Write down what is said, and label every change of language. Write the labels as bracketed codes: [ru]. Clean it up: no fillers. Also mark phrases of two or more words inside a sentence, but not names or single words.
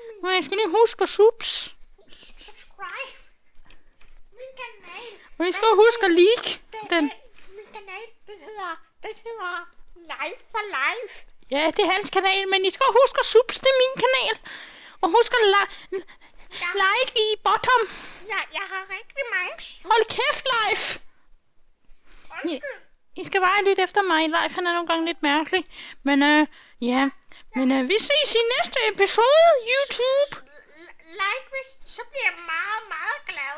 [da] Nå, jeg skal lige huske at subscribe min kanal. Og I skal huske at like den. Min kanal, den hedder Live for Life. Ja, det er hans kanal, men I skal huske at til min kanal. Og husk at like i bottom. Jeg har rigtig mange. Hold kæft, live. Undskyld. I skal bare lytte efter mig. Live, han er nogle gange lidt mærkelig. Men ja. Men vi ses i næste episode, YouTube. Like, så bliver jeg meget, meget glad.